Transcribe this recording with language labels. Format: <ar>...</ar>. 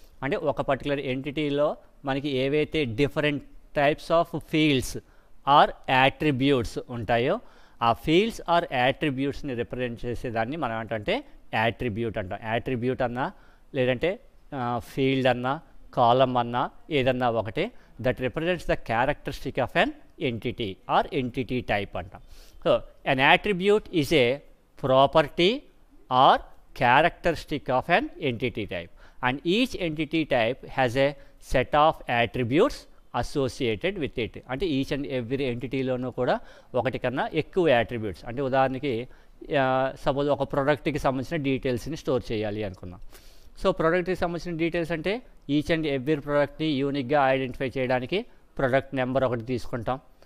<te>అంటే ఒక పర్టికులర్ ఎంటిటీలో మనకి ఏవైతే different types of fields are attributes ఉంటాయో ఆ ఫీల్డ్స్ ఆర్ యాట్రిబ్యూట్స్ని రిప్రజెంట్ చేసేదాన్ని మనం ఏంటంటే యాట్రిబ్యూట్ అంటాం. యాట్రిబ్యూట్ అన్నా లేదంటే ఫీల్డ్ అన్నా కాలమ్ అన్నా ఏదన్నా ఒకటే</te> <en>that represents the characteristic of an entity or entity type</en> <te>అంటాం.</te> <en>So an attribute is a property or characteristic of an entity type, and each entity type has a set of attributes associated with it.</en> <te>అంటే each and every ఎంటిటీలోనూ కూడా ఒకటి కన్నా ఎక్కువ attributes, అంటే ఉదాహరణకి suppose ఒక ప్రోడక్ట్కి సంబంధించిన డీటెయిల్స్ని స్టోర్ చేయాలి అనుకున్నాం. సో ప్రోడక్ట్కి సంబంధించిన డీటెయిల్స్ అంటే ఈచ్ అండ్ ఎవ్రీ ప్రోడక్ట్ని యూనిక్గా ఐడెంటిఫై చేయడానికి ప్రోడక్ట్ నెంబర్ ఒకటి తీసుకుంటాం.</te>